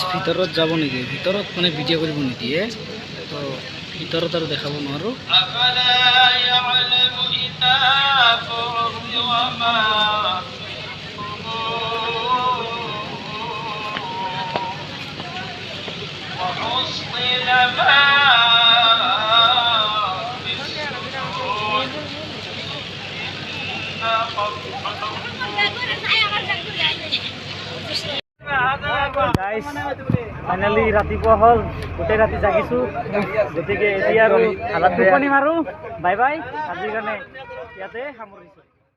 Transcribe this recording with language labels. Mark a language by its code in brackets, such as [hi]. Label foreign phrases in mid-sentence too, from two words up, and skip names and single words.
[as] ভিতৰত যাব নিদিয়ে ভিতৰত মানে ভিডিঅ' কৰিব নিদিয়ে তো ভিতৰত আৰু দেখাব নোৱাৰোঁ [ar] أفلا يعلم إذا بعثر وما وحصل ما في الصدور إن [en] guys finally [as] ৰাতিপুৱা হ'ল গোটেই ৰাতি জাগিছোঁ গতিকে এতিয়া আৰু টোপনি মাৰোঁ [en] bye bye [as] আজিৰ কাৰণে ইয়াতে সামৰিছোঁ